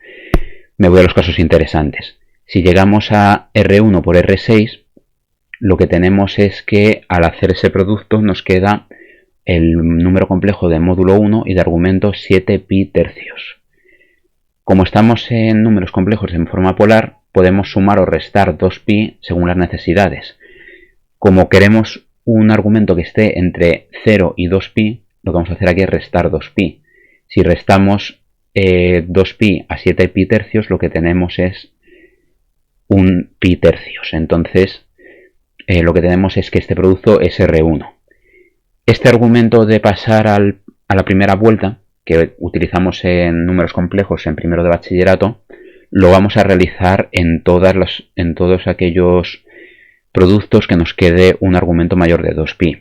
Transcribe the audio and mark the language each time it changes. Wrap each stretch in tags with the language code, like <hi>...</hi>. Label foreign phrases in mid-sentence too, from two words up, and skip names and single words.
<es>Me voy a los casos interesantes. Si llegamos a R1 por R6, lo que tenemos es que al hacer ese producto nos queda el número complejo de módulo 1 y de argumento 7 pi tercios. Como estamos en números complejos en forma polar, podemos sumar o restar 2pi según las necesidades. Como queremos un argumento que esté entre 0 y 2pi, lo que vamos a hacer aquí es restar 2pi. Si restamos 2pi a 7 pi tercios, lo que tenemos es un pi tercios. Entonces, lo que tenemos es que este producto es R1. Este argumento de pasar a la primera vuelta, que utilizamos en números complejos en primero de bachillerato, lo vamos a realizar en todos aquellos productos que nos quede un argumento mayor de 2pi.</es>